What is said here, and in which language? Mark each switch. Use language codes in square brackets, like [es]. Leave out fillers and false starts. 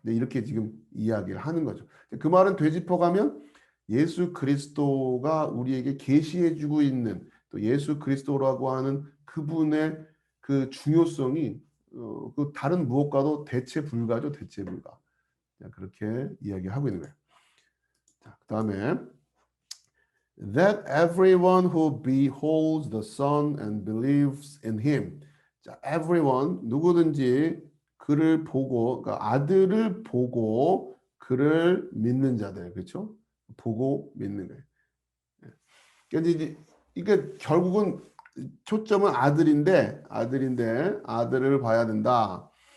[ko] 네, 이렇게 지금 이야기를 하는 거죠. 그 말은 되짚어가면 예수 그리스도가 우리에게 계시해주고 있는 또 예수 그리스도라고 하는 그분의 그 중요성이 그 다른 무엇과도 대체 불가죠. 대체 불가. 그렇게 이야기하고 있는 거예요. 자, 그다음에 [en] that everyone who beholds the Son and believes in him. [ko] 자, everyone 누구든지 그를 보고 그러니까 아들을 보고 그를 믿는 자들 그렇죠? 보고 믿는 거예요. 그러니까 이제 이게 결국은 초점은 아들인데 아들을 봐야 된다.